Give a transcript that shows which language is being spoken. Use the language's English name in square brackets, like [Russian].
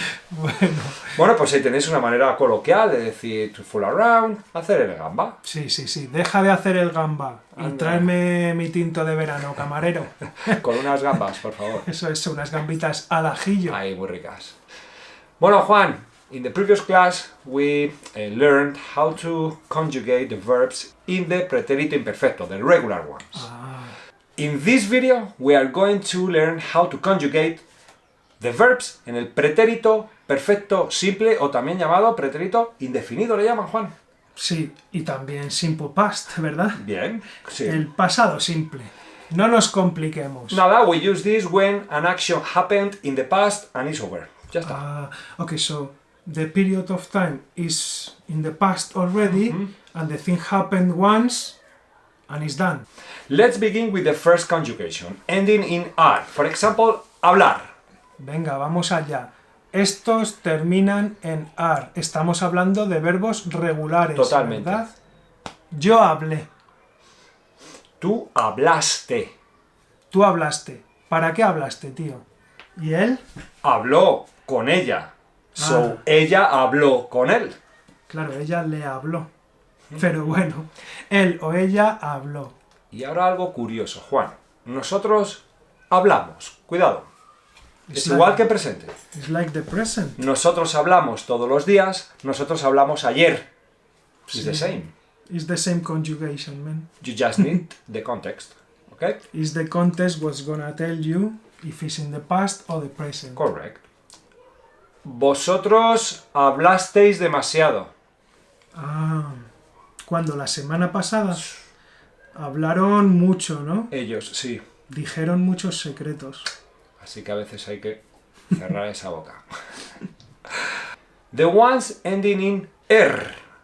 [Spanish] Bueno, Bueno, pues ahí tenéis una manera coloquial de decir [English] to fool around, [Spanish] hacer el gamba. sí, sí, sí. Deja de hacer el gamba. Y Anda. tráeme mi tinto de verano, camarero. Con unas gambas, por favor. Eso es, unas gambitas al ajillo. Ahí, muy ricas. [English] Bueno, Juan, in the previous class we learned how to conjugate the verbs in the pretérito imperfecto, the regular ones. Ah, In this video we are going to learn how to conjugate the verbs [Spanish] en el pretérito perfecto simple o también llamado pretérito indefinido, le llaman, [English] Juan. [Spanish] sí, y también [English] simple past, [Spanish] ¿verdad? Bien, sí. El pasado simple. No nos compliquemos. [English] Nada, we use this when an action happened in the past and is over. [Spanish] Ya está. [English] Ah, okay, so the period of time is in the past already, and the thing happened once, and it's done. Let's begin with the first conjugation, ending in R. For example, hablar. [Spanish] Venga, vamos allá. Estos terminan en ar. Estamos hablando de verbos regulares, Totalmente. ¿verdad? Yo hablé. Tú hablaste. Tú hablaste. ¿Para qué hablaste, tío? ¿Y él? Habló con ella. [English] So, Ah. [Spanish] ella habló con él. Claro, ella le habló. Pero bueno, él o ella habló. Y ahora algo curioso, Juan. Nosotros hablamos. Cuidado. Es igual que presente. [English] It's like the present. [Spanish] Nosotros hablamos todos los días. Nosotros hablamos ayer. [English] It's the same. It's the same conjugation, man. You just need the context. Okay? Is the context what's gonna tell you if it's in the past or the present. Correct. [Spanish] Vosotros hablasteis demasiado. Ah, cuando la semana pasada hablaron mucho, ¿no? Ellos, sí. Dijeron muchos secretos. Así que a veces hay que cerrar esa boca. [English] The ones ending in er.